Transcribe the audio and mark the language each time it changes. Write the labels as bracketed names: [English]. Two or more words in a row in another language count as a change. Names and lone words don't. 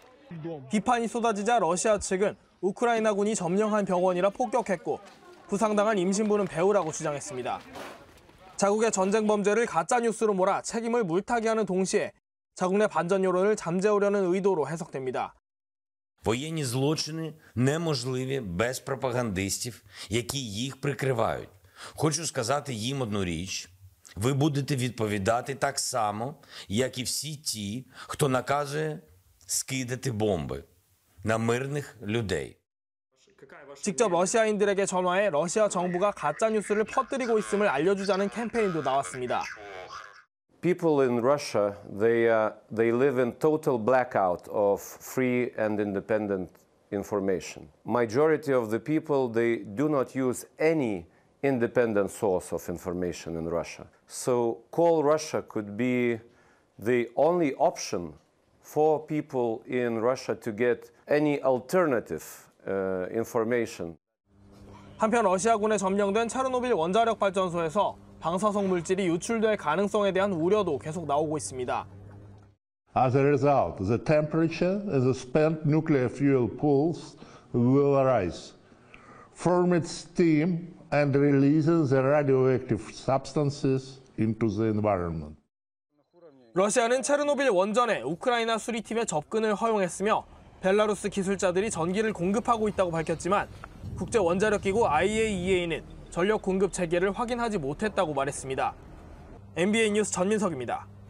[Korean] 비판이 쏟아지자 러시아 측은 우크라이나군이 점령한 병원이라 폭격했고 부상당한 임신부는 배우라고 주장했습니다. 자국의 전쟁 범죄를 가짜뉴스로 몰아 책임을 물타기하는 동시에 자국 내 반전 여론을 잠재우려는 의도로 해석됩니다. [Ukrainian] Воєнні злочини неможливі без пропагандистів, які їх прикривають. Хочу сказати їм одну річ. Ви будете відповідати так само, як і всі ті, хто наказує скидати бомби на мирних людей. [Korean] 직접 러시아인들에게 전화해 러시아 정부가 가짜 뉴스를 퍼뜨리고 있음을 알려주자는 캠페인도 나왔습니다. [English] People in Russia, they live in total blackout of free and independent information. Majority of the people, they do not use any independent source of information in Russia. So Call Russia could be the only option for people in Russia to get any alternative information. [Korean] 한편 러시아군에 점령된 체르노빌 원자력 발전소에서 방사성 물질이 유출될 가능성에 대한 우려도 계속 나오고 있습니다. [English] As a result, the temperature in the spent nuclear fuel pools will rise, form its steam, and releases the radioactive substances into the environment. [Korean] 러시아는 체르노빌 원전에 우크라이나 수리팀의 접근을 허용했으며 벨라루스 기술자들이 전기를 공급하고 있다고 밝혔지만 국제 원자력 기구 IAEA는 전력 공급 체계를 확인하지 못했다고 말했습니다. MBN 뉴스 전민석입니다.